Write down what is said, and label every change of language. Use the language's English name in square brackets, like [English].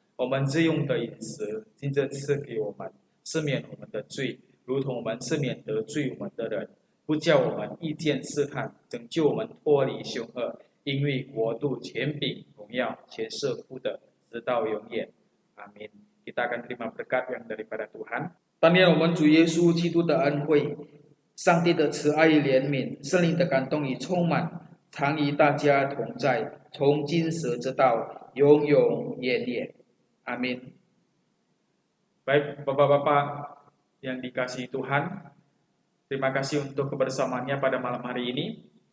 [Chinese] 我们日用的饮食，今日赐给我们，赦免我们的罪，如同我们赦免得罪我们的人，不叫我们遇见试探，拯救我们脱离凶恶。因为国度、权柄、荣耀，全是父的，直到永远。 [Indonesian] Amin. Kita akan terima berkat yang daripada Tuhan. [Chinese] 当念我们主耶稣基督的恩惠，上帝的慈爱与怜悯，圣灵的感动与充满，常与大家同在，从今时直到永永远远。 [Indonesian] Amin. Baik, Bapak-Bapak yang dikasihi Tuhan, terima kasih untuk kebersamaannya pada malam hari ini.